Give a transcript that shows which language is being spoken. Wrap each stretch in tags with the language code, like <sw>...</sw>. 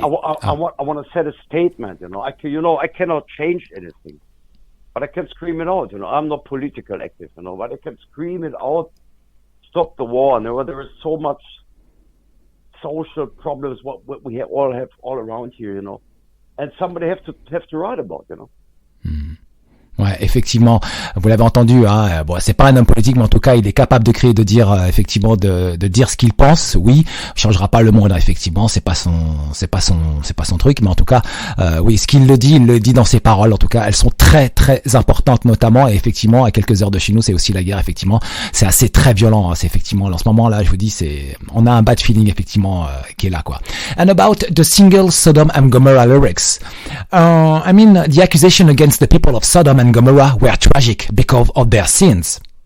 <en>I want to set a statement, you know. I cannot change anything, but I can scream it out, you know. I'm not political active, you know, but I can scream it out, stop the war. You know, there is so much social problems what we all have all around here, you know, and somebody have to write about, you know. Mm.</en> <fr>Ouais, effectivement, vous l'avez entendu, hein. Bon, c'est pas un homme politique, mais en tout cas, il est capable de créer, de dire, effectivement, de dire ce qu'il pense. Oui, il changera pas le monde, hein, effectivement, c'est pas son truc, mais en tout cas, oui, ce qu'il le dit, il le dit dans ses paroles. En tout cas, elles sont très, très importantes, notamment, et effectivement, à quelques heures de chez nous, c'est aussi la guerre, effectivement. C'est assez très violent, hein. C'est effectivement, en ce moment-là, je vous dis, on a un</fr> <en>bad feeling,</en> <fr>effectivement, qui est là, quoi.</fr> <en>And about the single Sodom and Gomorrah lyrics, I mean, the accusation against the people of Sodom and Gomorrah were tragic because of their sins.</en>